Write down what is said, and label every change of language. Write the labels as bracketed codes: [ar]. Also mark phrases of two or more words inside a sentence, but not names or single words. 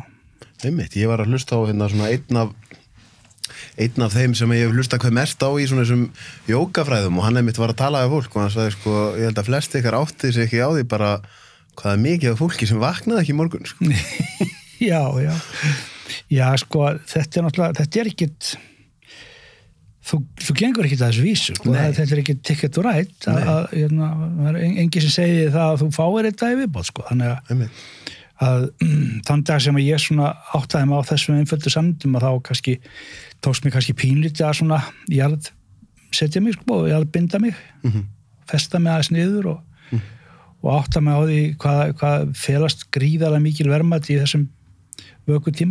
[is] Einmitt, ég var að hlusta á svona einn af þeim sem ég hef hlustað hvað mest á í svona þessum jógafræðum og hann einmitt var að tala við fólk og hann sagði, sko, ég held að flest ykkar átti sig ekki á því bara hvað er mikið af fólki sem vaknaði ekki í morgun, sko. Já, sko, þetta er náttúrulega, þetta er ekkit, þú gengur ekkit að þessu vísu, sko, þetta er ekkit ticket [en] to ride, [is] það er engin sem segir það að þú fáir þetta í viðbót, sko, þannig að þann dag sem ég svona áttaði mig á þessum einföldu sannindum að þá tókst mér kannski pínlítið að svona setja mig, sko, og binda mig, festa mig aðeins niður og átta mig á því hvað felast gríðarlega mikil verðmæti í þessum vökutíma.